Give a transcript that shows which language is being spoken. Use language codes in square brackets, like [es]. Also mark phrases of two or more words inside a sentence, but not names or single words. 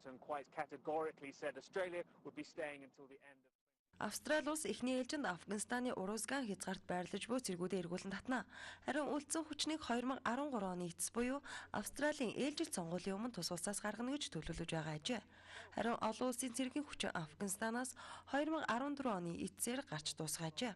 [en] Washington quite categorically said Australia would be staying until the end of [mn] Австрали улс эхний ээлжинд Афганистаны Урузган хязгаарт байрлаж буй цэргүүдээ эргүүлэн татна. Харин үлдсэн хүчнийг 2013 оны эцэс буюу Австралийн ээлжил сонгуулийн өмнө тус улсаас гаргана гэж төлөвлөж байгаа ажээ. Харин олон улсын цэргийн хүчин Афганистанаас 2014 оны эцсээр гарч дуусгажээ.